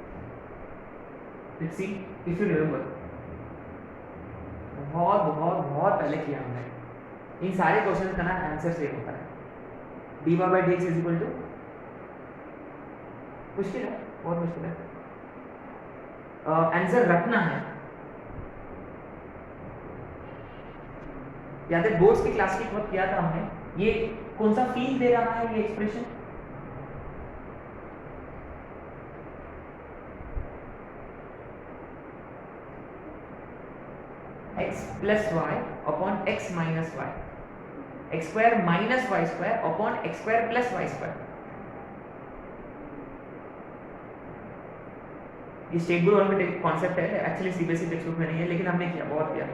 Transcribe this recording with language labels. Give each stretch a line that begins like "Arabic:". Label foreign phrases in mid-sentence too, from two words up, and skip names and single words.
English: Let's see if you remember.
Hindi: बहुत बहुत बहुत पहले किया हमने। इन सारे क्वेश्चन का ना
English: answer same
Hindi: होता है।
English: dy by dx is equal to,
Hindi: मुश्किल है, बहुत मुश्किल है, आंसर रखना है। याद है बोर्ड्स की क्लास के वक्त किया था हमने, ये कौन सा फील्ड दे रहा है ये एक्सप्रेशन,
English: x plus y upon x minus y, x square minus y square upon x square plus y square।
Hindi: ये
English: state board
Hindi: वाला कॉन्सेप्ट है,
English: actually CBSE text book
Hindi: में नहीं है, लेकिन हमने किया, बहुत किया।